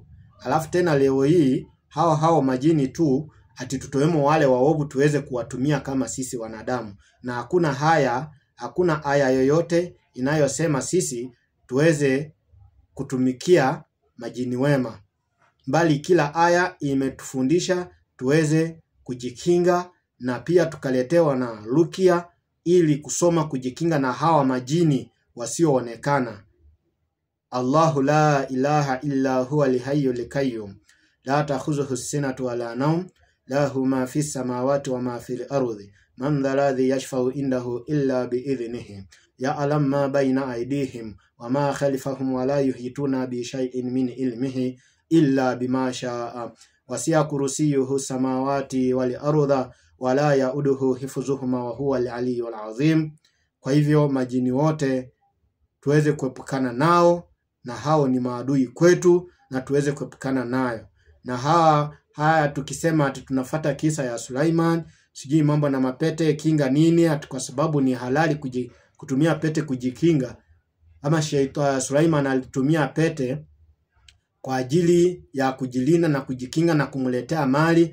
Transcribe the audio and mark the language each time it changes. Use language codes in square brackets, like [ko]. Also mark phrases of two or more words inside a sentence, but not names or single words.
[sw] Alafu tena leo hii hao majini tu ati tutoemo wale waovu tuweze kuwatumia kama sisi wanadamu, na hakuna aya yoyote inayosema sisi tuweze kutumikia majini wema, bali kila aya imetufundisha tuweze kujikinga, na pia tukaletewa na rukia ili kusoma kujikinga na hawa majini wasioonekana. [ar] الله لا إله إلا هو الحي القيوم لا تأخذه سنة ولا نوم له ما في السماوات وما في الأرض من ذا الذي يشفع عنده إلا بإذنه يعلم ما بين أيديهم وما خلفهم ولا يحيطون بشيء من علمه إلا بما شاء وسع كرسيه السماوات والأرض ولا يئوده حفظهما وهو العلي العظيم. [sw] Kwa hivyo majini wote tuweze kuepukana nao, na hao ni maadui kwetu, na tuweze kuepukana nayo. Na haya tukisema ati tunafuata kisa ya Suleiman, sijui mambo na mapete kinga nini, ati kwa sababu ni halali kutumia pete kujikinga, ama Suleiman alitumia pete kwa ajili ya kujilinda na kujikinga na kumletea mali.